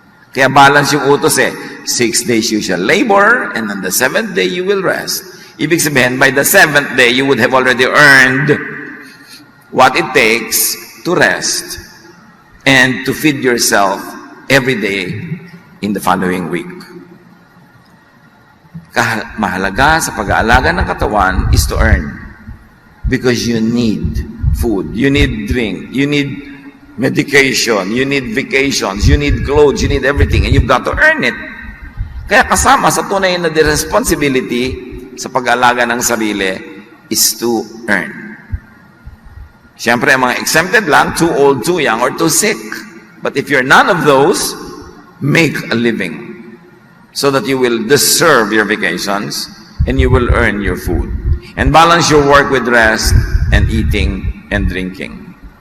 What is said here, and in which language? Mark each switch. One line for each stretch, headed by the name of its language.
Filipino: Kaya balance yung utos
English: 6 days you shall labor, and on the 7th day you will rest.
Filipino: Ibig sabihin,
English: by the 7th day, you would have already earned what it takes to rest and to feed yourself every day in the following week.
Filipino: Mahalaga sa pag-aalaga ng katawan
English: is to earn. Because you need food, you need drink, you need medication, you need vacations, you need clothes, you need everything, and you've got to earn it.
Filipino: Kaya kasama sa tunay na responsibility sa pag-aalaga ng sarili
English: is to earn.
Filipino: Siyempre, ang mga exempted lang,
English: too old, too young, or too sick. But if you're none of those, make a living so that you will deserve your vacations and you will earn your food. And balance your work with rest and eating and drinking.